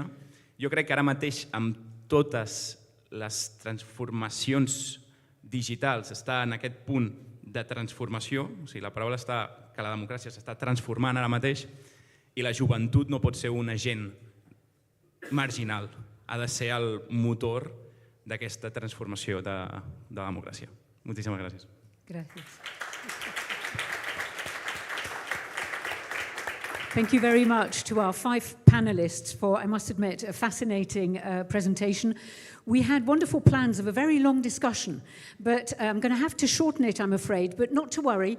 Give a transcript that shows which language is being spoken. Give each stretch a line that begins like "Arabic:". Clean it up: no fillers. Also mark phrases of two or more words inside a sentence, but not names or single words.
Catalan: Jo crec que ara mateix amb totes les transformacions digitals està en aquest punt de transformació, o sigui, la paraula està que la democràcia s'està transformant ara mateix i la joventut no pot ser un agent marginal, ha de ser el motor d'aquesta transformació de la democràcia. Moltíssimes gràcies. Gràcies.
English: Thank you very much to our 5 panelists for, I must admit, a fascinating presentation. We had wonderful plans of a very long discussion, but I'm going to have to shorten it, I'm afraid, but not to worry.